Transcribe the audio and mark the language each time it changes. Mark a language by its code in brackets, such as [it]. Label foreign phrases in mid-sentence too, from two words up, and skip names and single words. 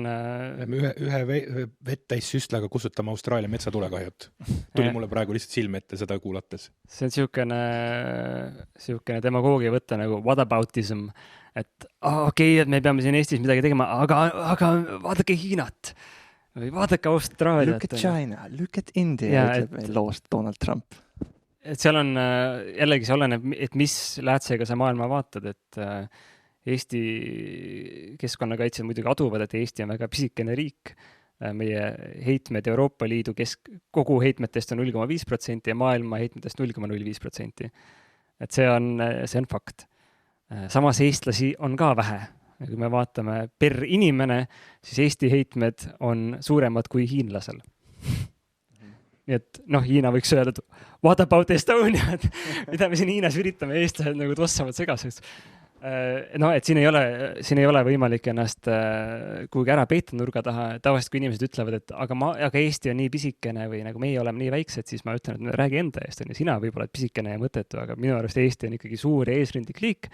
[et] ühe vettäis süstlaga kustutama Austraalia metsatulekahjut. Tuli mulle praegu lihtsalt silme ette seda kuulates. See on niisugune demagoogia võtta nagu whataboutism, et okei, et me peame siin Eestis midagi tegema, aga vaadake Hiinat või vaadake Austraaliat. [en] Look at China, look at India, [et] ütleb loost Donald Trump. Et seal on jällegi see oleneb, et mis läätsega sa maailma vaatad, et Eesti keskkonnakaitsjad muidugi aduvad, et Eesti on väga pisikene riik. Meie heitmed Euroopa Liidu kogu heitmetest on 0,5% ja maailma heitmetest 0,05%. Et see on fakt. Samas eestlasi on ka vähe. Kui me vaatame per inimene, siis Eesti heitmed on suuremad kui hiinlasel. Nii et Hiina võiks öelda, et [en] what about Estonia, [et] mida me siin Hiinas üritame, eestlased nagu tossavad segaseks. Et siin ei ole võimalik ennast kuhugi ära peita nurga taha. Tavaliselt, kui inimesed ütlevad, et aga Eesti on nii pisikene või nagu meie oleme nii väiksed, siis ma ütlen, et räägi enda eest. Sina võib-olla pisikene ja mõttetu, aga minu arust Eesti on ikkagi suur ja eesrindlik liik.